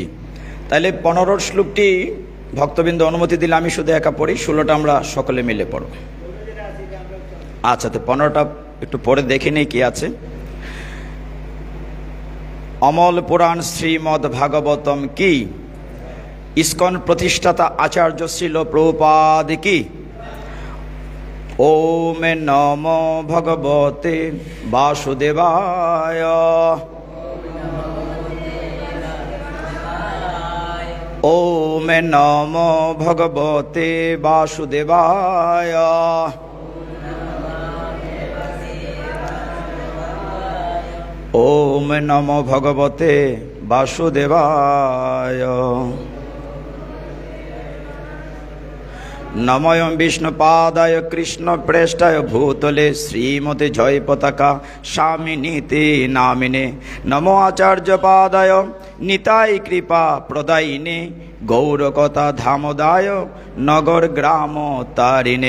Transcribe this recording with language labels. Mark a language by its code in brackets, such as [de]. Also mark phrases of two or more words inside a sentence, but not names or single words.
[bn] তাহলে 15 শ্লোকটি ভক্তবৃন্দ অনুমতি দিলে আমি শুধু একা পড়ি, 16টা আমরা সকলে মিলে পড়ব। আচ্ছা, তো 15টা একটু পরে দেখে নেই কি আছে। অমল পুরাণ শ্রীমদ্ ভাগবতম কি, ইস্কন প্রতিষ্ঠাতা আচার্য শ্রীল প্রভুপাদ কি। [sa] ওম নমো ভগবতে বাসুদেবায়। ওম নমো ভগবতে বাসুদেবায়। ওম নমো ভগবতে বাসুদেবায়। নমঃ বিষ্ণুপাদায় কৃষ্ণ প্রেষ্ঠায় ভূতলে শ্রীমতে জয় পতাকা স্বামিনীতে নামিনে। নমো আচার্য পাদায় নিতাই কৃপা প্রদায়িনে। গৌরকথা ধামদায় নগর গ্রাম তারিণে।